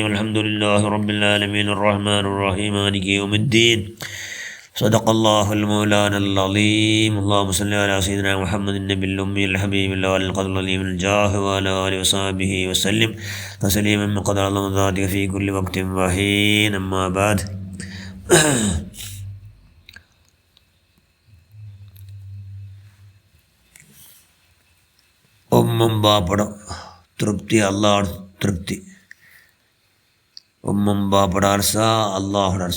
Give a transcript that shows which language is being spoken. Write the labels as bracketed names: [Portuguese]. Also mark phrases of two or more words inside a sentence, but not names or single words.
[Arabic] الحمد لله رب العالمين الرحمن الرحيم مالك يوم الدين. صدق الله المولانا العظيم. اللهم صل على سيدنا محمد النبي الأمي الحبيب الأول القدر العظيم الجاه وعلى آله وصحبه وسلم تسليما من قدر الله ذاتك في كل وقت وحين. أما بعد [Malayalam] ഉമ്മം ബാപ്പട തൃപ്തി അള്ളാഹുടെ തൃപ്തി. ഉമ്മം ബാപ്പട അർസ അള്ളാഹുടെ അർസ.